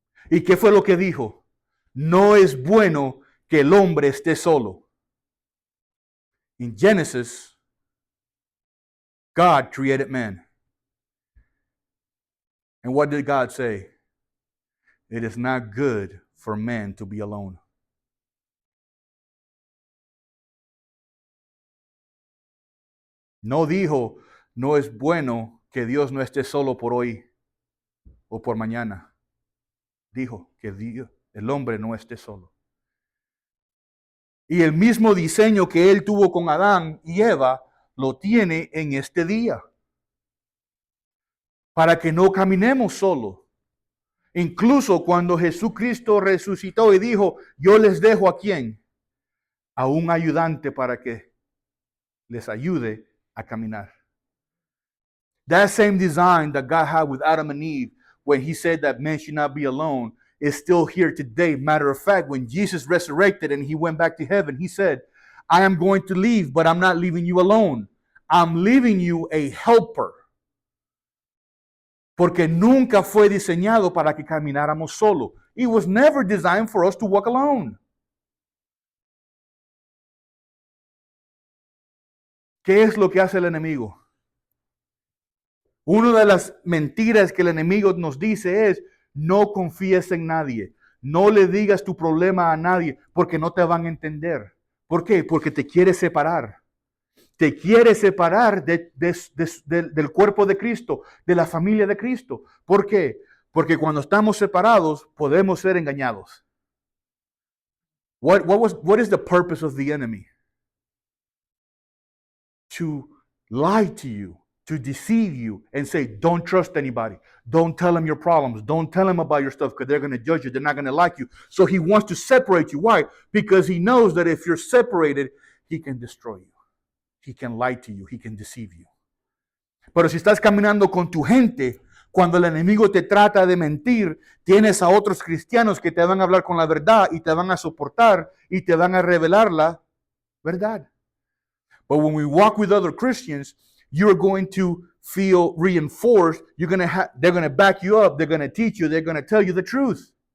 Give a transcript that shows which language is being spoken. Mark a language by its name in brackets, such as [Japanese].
[Spanish] ¿Y qué fue lo que dijo? No es bueno que el hombre esté solo. [English] In Genesis, God created man. And what did God say? It is not good for man to be alone. [Spanish] No dijo, no es bueno que Dios no esté solo por hoy o por mañana. Dijo que Dios, el hombre no esté solo. Y el mismo diseño que Él tuvo con Adán y Eva, lo tiene en este día. Para que no caminemos solo. Incluso cuando Jesucristo resucitó y dijo, yo les dejo a quién? A un ayudante para que les ayude a caminar. [English] That same design that God had with Adam and Eve when he said that man should not be alone is still here today. Matter of fact, when Jesus resurrected and he went back to heaven, he said, I am going to leave, but I'm not leaving you alone. I'm leaving you a helper. [Spanish] Porque nunca fue diseñado para que camináramos solo. [English] It was never designed for us to walk alone. [Spanish] ¿Qué es lo que hace el enemigo? Una de las mentiras que el enemigo nos dice es, no confíes en nadie, no le digas tu problema a nadie, porque no te van a entender. ¿Por qué? Porque te quiere separar. Te quiere separar del cuerpo de Cristo, de la familia de Cristo. ¿Por qué? Porque cuando estamos separados podemos ser engañados. [English] What is the purpose of the enemy? To lie to you, to deceive you and say, don't trust anybody. Don't tell them your problems. Don't tell them about your stuff because they're going to judge you. They're not going to like you. So he wants to separate you. Why? Because he knows that if you're separated, he can destroy you. He can lie to you. He can deceive you. [Spanish] Pero si estás caminando con tu gente, cuando el enemigo te trata de mentir, tienes a otros cristianos que te van a hablar con la verdad y te van a soportar y te van a revelar la verdad. [English] But when we walk with other Christians, you're going to feel reinforced. They're going to back you up. They're going to teach you. They're going to tell you the truth.